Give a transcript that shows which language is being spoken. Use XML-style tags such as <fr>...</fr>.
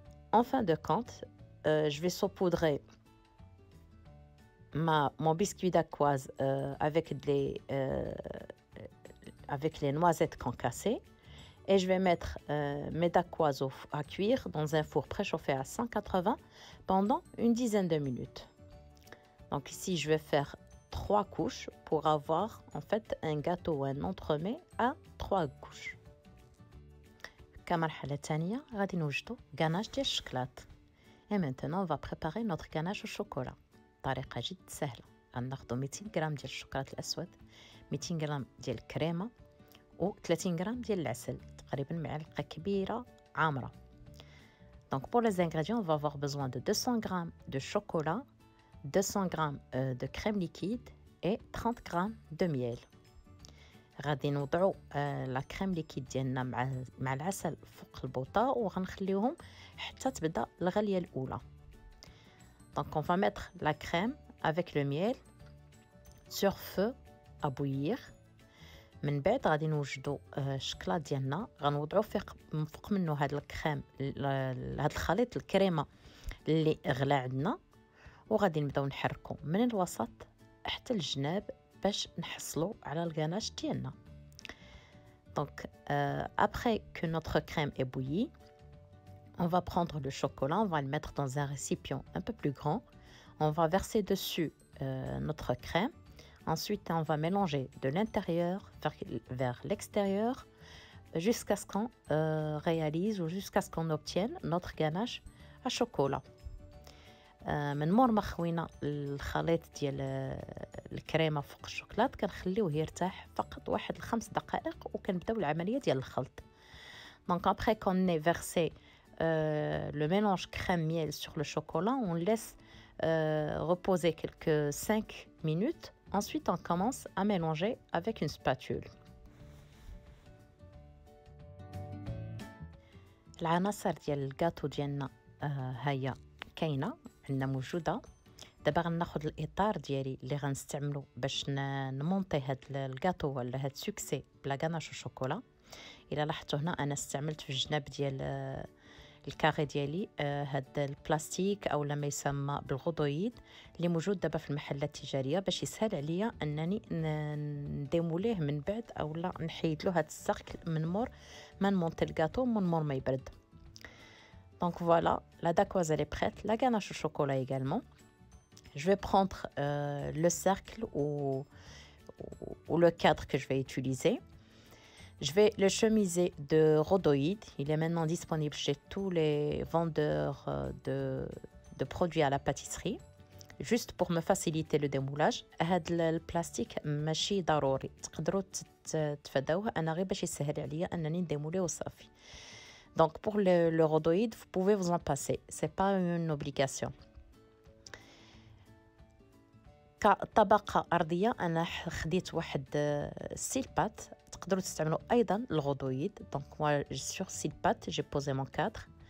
<fr>En fin de compte, je vais saupoudrer mon biscuit dacquoise avec les noisettes concassées et je vais mettre mes dacquoises à cuire dans un four préchauffé à 180 pendant une dizaine de minutes. Donc ici, je vais faire 3 couches pour avoir en fait un gâteau ou un entremets à 3 couches.</fr> <ar>كمرحلة ثانية غادي نوجدوا غاناش ديال الشكلاط.</ar> <fr>Et maintenant on va préparer notre ganache au chocolat.</fr> <ar>طريقة جد سهلة. غناخدو 200 غرام ديال الشوكولات الأسود، 200 غرام ديال الكريمة و 30 غرام ديال العسل، تقريبا معلقة كبيرة عامرة.</ar> <fr>Donc pour les ingrédients, on va avoir besoin de 200 g de chocolat, 200 g de crème liquide et 30 g de miel.</fr> <ar>غادي نوضعوا لا كريم ليكيد ديالنا مع العسل فوق البوطه وغنخليوهم حتى تبدا الغليه الاولى.</ar> <fr>Donc on va mettre la crème avec le miel sur feu à bouillir.</fr> <ar>من بعد غادي نوجدوا الشكلاط ديالنا، غنوضعوا فوق منه هذا الكريم، هذا الخليط الكريمه اللي غلا عندنا، وغادي نبداو نحركو من الوسط حتى الجناب باش نحصلوا على الغاناش ديالنا.</ar> <fr>Donc après que notre crème est bouillie, on va prendre le chocolat, on va le mettre dans un récipient un peu plus grand. On va verser dessus notre crème. Ensuite, on va mélanger de l'intérieur vers l'extérieur jusqu'à ce qu'on réalise ou jusqu'à ce qu'on obtienne notre ganache à chocolat.</fr> <ar>من مور ما خوينا الخليط ديال الكريمه فوق الشوكولات كنخليوه يرتاح فقط واحد 5 دقائق وكنبداو العمليه ديال الخلط.</ar> <fr>Donc après qu'on ait versé le mélange crème miel sur le chocolat, on laisse reposer quelques 5 minutes. Ensuite on commence à mélanger avec une spatule.</fr> <ar>العناصر ديال الجاتو ديالنا هيا كاينه عندنا موجوده. دابا غناخذ الاطار ديالي اللي غنستعملو باش نمونطي هاد الكاطو ولا هاد سوكسي بلا غاناش وشوكولا. الا لاحظتوا هنا انا استعملت في الجناب ديال الكاري ديالي هاد البلاستيك او ما يسمى بالغضويد اللي موجود دابا في المحلات التجاريه باش يسهل عليا انني نديموليه من بعد او لا نحيد له هاد الساقل من مور ما نمونطي الكاطو من مور ما يبرد.</ar> <fr>Donc voilà, la dacquoise elle est prête, la ganache au chocolat également. Je vais prendre le cercle ou le cadre que je vais utiliser. Je vais le chemiser de rhodoïde. Il est maintenant disponible chez tous les vendeurs de produits à la pâtisserie. Juste pour me faciliter le démoulage.</fr> <ar>هذا البلاستيك ماشي ضروري، تقدروا تفاداوه، انا غير باش يسهل عليا انني نديموليه وصافي.</ar> <fr>Donc pour le rhodoïde, vous pouvez vous en passer, c'est pas une obligation.</fr> <ar>كطبقة أرضية أنا خديت واحد سيلبات، تقدروا تستعملوا أيضا الغضويد.</ar> <fr>Donc moi sur سيلبات j'ai posé mon cadre.</fr>